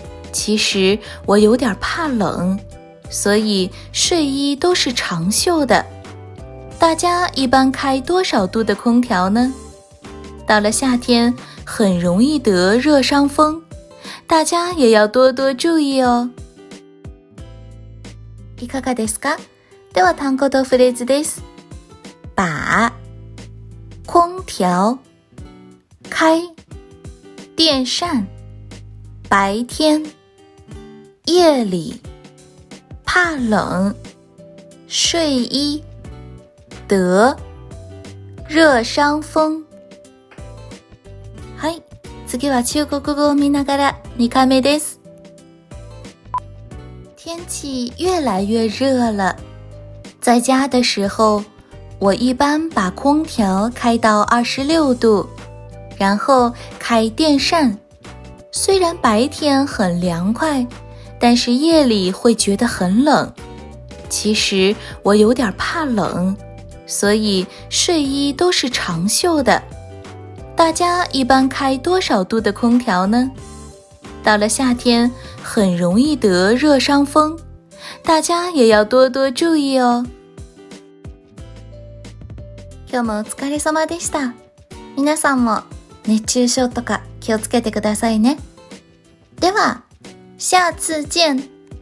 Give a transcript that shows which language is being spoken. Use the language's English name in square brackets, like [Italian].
[Chinese] 其实我有点怕冷，所以睡衣都是长袖的。大家一般开多少度的空调呢？到了夏天，很容易得热伤风，大家也要多多注意哦。 [Japanese] いかがですか？では単語とフレーズです。 [Chinese] 把空调开电扇白天夜里怕冷睡衣得熱傷風。 [Japanese] はい、次は中国語を見ながら2回目です。 [Chinese] 天气越来越热了。在家的时候，我一般把空调开到26度，然后开电扇。虽然白天很凉快，但是夜里会觉得很冷。其实我有点怕冷，所以睡衣都是长袖的。大家一般开多少度的空调呢？到了夏天，很容易得热伤风，大家也要多多注意哦。 [Japanese] 今日もお疲れ様でした。皆さんも熱中症とか気をつけてくださいね。では、 [Chinese] 下次见。